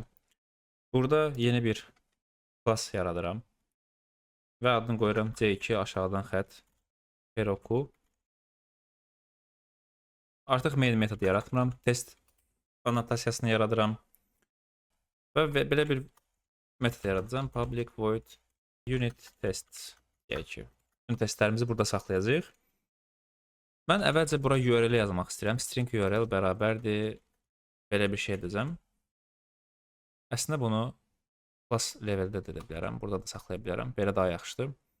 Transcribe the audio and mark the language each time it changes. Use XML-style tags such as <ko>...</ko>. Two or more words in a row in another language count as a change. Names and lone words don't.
<az>Burada yeni bir class yaradıram. Və adını qoyuram C2 aşağıdan xətt Heroku. Artıq main metod yaratmıram. Test annotasiyasını yaradıram. Və belə bir metod yaradacağım.</az> <en>Public void unit tests</en> <az>deyək ki. Unit testlərimizi burada saxlayacağıq. Mən əvvəlcə bura URL yazmaq istəyirəm. String URL bərabərdir. Belə bir şey edəcəm. Əslində bunu class leveldə də edə bilərəm. Burada da saxlaya bilərəm. Belə daha yaxşıdır.</az>